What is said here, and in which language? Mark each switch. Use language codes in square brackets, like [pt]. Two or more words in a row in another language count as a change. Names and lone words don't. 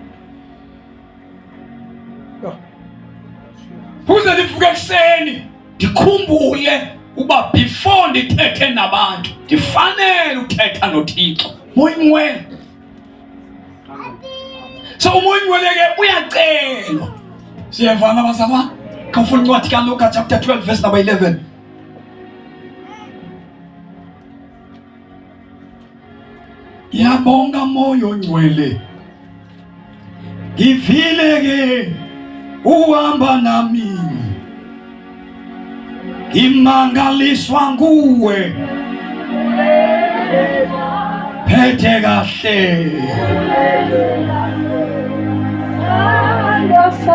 [xh] Ukuze ndivuke ekuseni ndikhumbule uba before ndithethe nabantu ndifanele uthetha noThixo. Moya Ingcwele. So uMoya Ingcwele ke uyacelwa. Siyavana bazalwane? Khawufuna incwadi kaLuka [en] chapter 12 verse number 11. [zu] Yabonga Moya Ingcwele, ngivile ke uhamba nami, imangaliswa nguwe, phethe kahle